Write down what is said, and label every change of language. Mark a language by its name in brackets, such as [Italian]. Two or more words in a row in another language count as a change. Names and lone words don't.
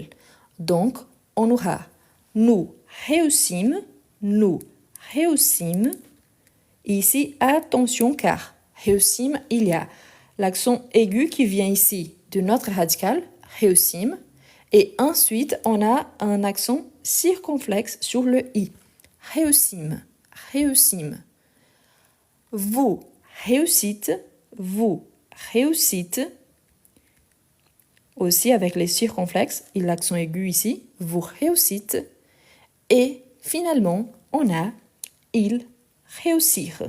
[French] Donc, on aura nous réussîmes, nous réussîmes. Et ici, attention car réussîmes, il y a l'accent aigu qui vient ici de notre radical, réussîmes. Et ensuite, on a un accent circonflexe sur le i. Réussîmes, réussîmes. Vous réussite, vous réussite. Aussi avec les circonflexes et l'accent aigu ici, vous réussite. Et finalement, on a ils réussirent.